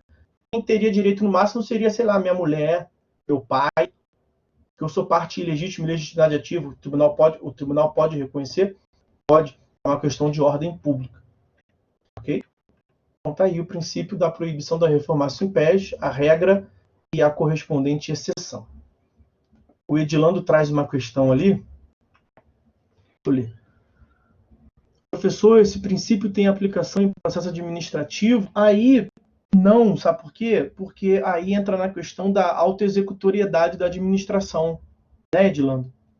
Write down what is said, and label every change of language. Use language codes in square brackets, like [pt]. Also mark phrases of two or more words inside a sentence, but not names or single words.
[pt] Quem teria direito no máximo seria, sei lá, minha mulher, meu pai, que eu sou parte ilegítima, ilegitimidade ativa. O tribunal pode reconhecer? Pode. É uma questão de ordem pública. Ok? Então está aí o princípio da proibição da [la] reformatio in pes, [pt] a regra e a correspondente exceção. O Edilando traz uma questão ali. Deixa eu ler. Professor, esse princípio tem aplicação em processo administrativo? Aí não, sabe por quê? Porque aí entra na questão da autoexecutoriedade da administração, né, Edilando?